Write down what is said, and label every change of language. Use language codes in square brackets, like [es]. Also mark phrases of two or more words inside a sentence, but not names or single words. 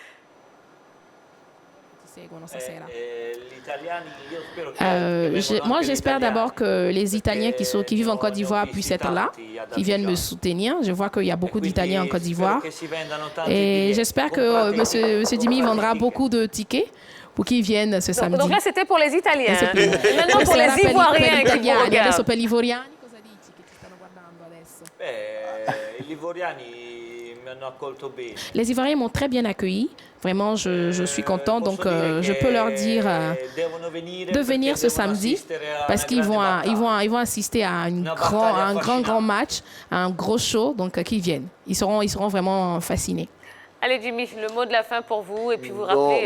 [fr] Moi, j'espère d'abord que les Italiens qui vivent en Côte d'Ivoire puissent être là, qui viennent me soutenir. Je vois qu'il y a beaucoup d'Italiens en Côte d'Ivoire. Et j'espère que Monsieur Jimmy vendra beaucoup de tickets pour qu'ils viennent ce samedi. Donc là, c'était pour les Italiens. Maintenant, pour les Ivoiriens qui vous regardent. [it] Adesso per gli Ivoriani, cosa dici che ti stanno guardando adesso? Gli Ivoriani mi hanno accolto bene. [fr] Les Ivoiriens m'ont très bien accueilli. Vraiment, je suis content. Donc, je peux leur dire de venir ce samedi parce qu'ils vont assister à un grand match, à un gros show. Donc, qu'ils viennent. Ils seront vraiment fascinés. Allez, Jimmy, le mot de la fin pour vous et puis vous rappelez...